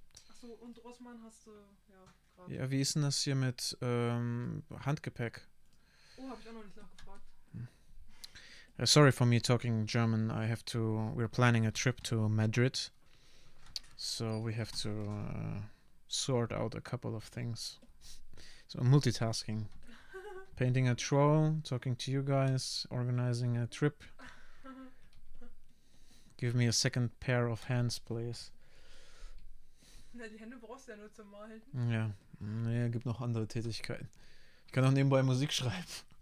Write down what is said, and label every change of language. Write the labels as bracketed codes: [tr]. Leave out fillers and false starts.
[de] Achso, und Rossmann hast du, ja, gerade. Ja, wie ist denn das hier mit Handgepäck? Oh, habe ich auch noch nicht nachgefragt. [en] Sorry for me talking German. We're planning a trip to Madrid. So we have to sort out a couple of things. So multitasking. Painting a troll, talking to you guys, organizing a trip. Give me a second pair of hands, please. [de] Na, die Hände brauchst du ja nur zum Malen. Ja, nee, gibt noch andere Tätigkeiten. Ich kann auch nebenbei Musik schreiben.